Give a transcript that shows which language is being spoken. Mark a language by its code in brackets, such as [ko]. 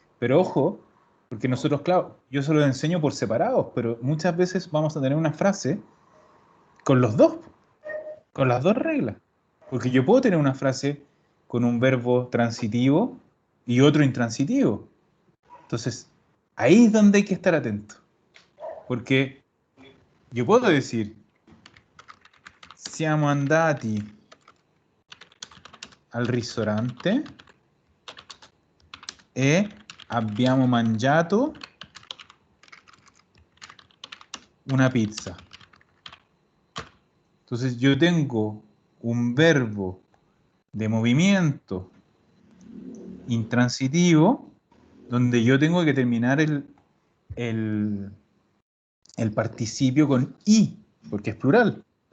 [es] Pero ojo, porque nosotros, claro, yo se lo enseño por separados, pero muchas veces vamos a tener una frase con los dos, con las dos reglas. Porque yo puedo tener una frase con un verbo transitivo y otro intransitivo. Entonces, ahí es donde hay que estar atento. Porque yo puedo decir, [it] siamo andati al ristorante e abbiamo mangiato una pizza. [es] Entonces yo tengo un verbo de movimiento intransitivo donde yo tengo que terminar el participio con i, porque es plural.